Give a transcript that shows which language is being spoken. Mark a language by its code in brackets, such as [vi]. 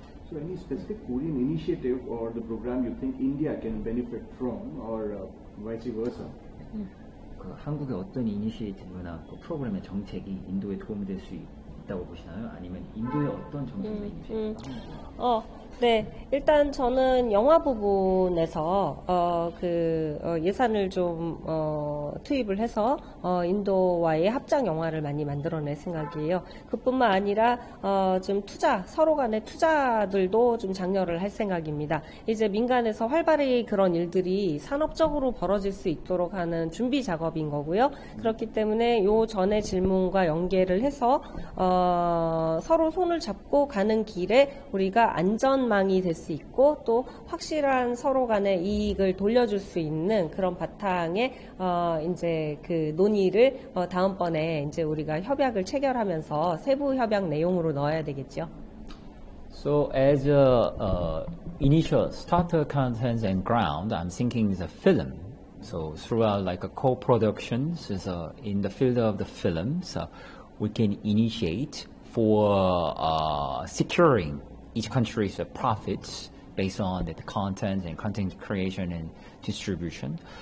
[en] So, any specific Korean initiative or the program you think India can benefit from, or vice versa? [ko] 그 한국의 어떤 이니시에이티브나 프로그램의 정책이 인도에 도움이 될 수 있다고 보시나요? 아니면 인도의 어떤 정책이나 이니시에이티브가 네, 일단 저는 영화 부분에서 예산을 좀 투입을 해서 인도와의 합작 영화를 많이 만들어낼 생각이에요. 그뿐만 아니라 좀 서로 간의 투자들도 좀 장려를 할 생각입니다. 이제 민간에서 활발히 그런 일들이 산업적으로 벌어질 수 있도록 하는 준비 작업인 거고요. 그렇기 때문에 요 전에 질문과 연계를 해서 서로 손을 잡고 가는 길에 우리가 안전망이 될 수 있고 또 확실한 서로 간의 이익을 돌려줄 수 있는 그런 바탕에 이제 그 논의를 다음번에 이제 우리가 협약을 체결하면서 세부 협약 내용으로 넣어야 되겠죠. [en] So as a initial starter content and ground, I'm thinking is a film. So throughout like a co-productions in the field of the films, we can initiate for securing each country's profits based on the content and content creation and distribution.